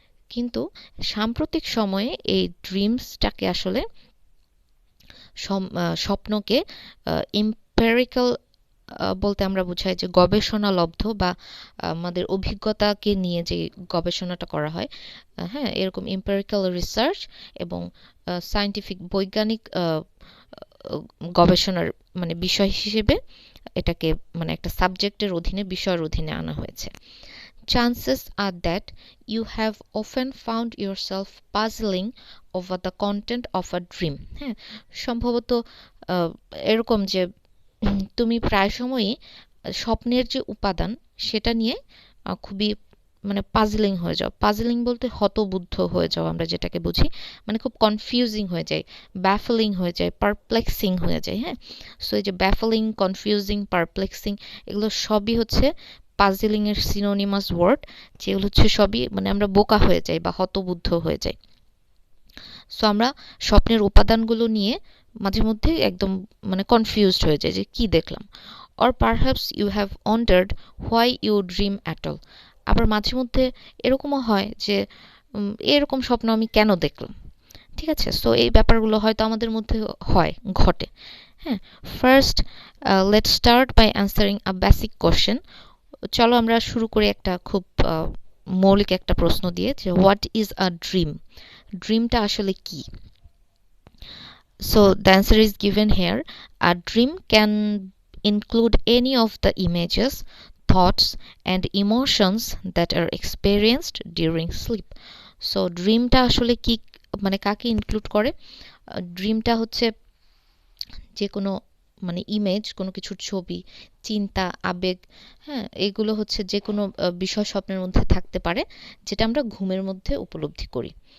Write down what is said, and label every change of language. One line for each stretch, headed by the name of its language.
Bangla: কিন্তু সাম্প্রতিক সময়ে এই ড্রিমসটাকে আসলে স্বপ্নকে এম্পিরিক্যাল বলতে আমরা বুঝাই যে গবেষণালব্ধ বা আমাদের অভিজ্ঞতাকে নিয়ে যে গবেষণাটা করা হয়, হ্যাঁ, এরকম এম্পিরিক্যাল রিসার্চ এবং সায়েন্টিফিক বৈজ্ঞানিক গবেষণার মানে বিষয় হিসেবে এটাকে মানে একটা সাবজেক্টের অধীনে, বিষয়ের অধীনে আনা হয়েছে।
English: Chances are that you have often found yourself puzzling over the content of a dream.
Bangla: হ্যাঁ, সম্ভবত এরকম যে তুমি প্রায় সময়ই স্বপ্নের যে উপাদান সেটা নিয়ে খুবই মানে পাজলিং হয়ে যাও। পাজলিং বলতে হতবুদ্ধ হয়ে যাও, আমরা যেটাকে বুঝি, মানে খুব কনফিউজিং হয়ে যায়, ব্যাফলিং হয়ে যায়, পারপ্লেক্সিং হয়ে যায়। হ্যাঁ, সো এই যে ব্যাফলিং, কনফিউজিং, পারপ্লেক্সিং, এগুলো সবই হচ্ছে পাজলিং এর সিনোনিমাস ওয়ার্ড, যেগুলো হচ্ছে সবই মানে আমরা বোকা হয়ে যাই বা হতবুদ্ধ হয়ে যাই। সো আমরা স্বপ্নের উপাদানগুলো নিয়ে মাঝে মধ্যে একদম মানে কনফিউজড হয়ে যায় যে কি দেখলাম।
English: Or perhaps you have wondered why you dream at all.
Bangla: আবার মাঝে মধ্যে এরকমও হয় যে এরকম স্বপ্ন আমি কেন দেখলাম, ঠিক আছে? সো এই ব্যাপারগুলো হয়তো আমাদের মধ্যে ঘটে।
English: হ্যাঁ, first let's start by answering a basic question.
Bangla: চলো আমরা শুরু করি একটা খুব মৌলিক একটা প্রশ্ন দিয়ে, যে
English: What is a dream?
Bangla: ড্রিমটা আসলে কি?
English: So the answer is given here. A dream can include any of the images, thoughts and emotions that are experienced during sleep.
Bangla: So ড্রিমটা আসলে কি মানে কাকে ইনক্লুড করে? ড্রিমটা হচ্ছে যে কোনো মানে ইমেজ, কোনো কিছুর ছবি, চিন্তা, আবেগ, হ্যাঁ, এগুলো হচ্ছে যে কোনো বিষয় স্বপ্নের মধ্যে থাকতে পারে যেটা আমরা ঘুমের মধ্যে উপলব্ধি করি।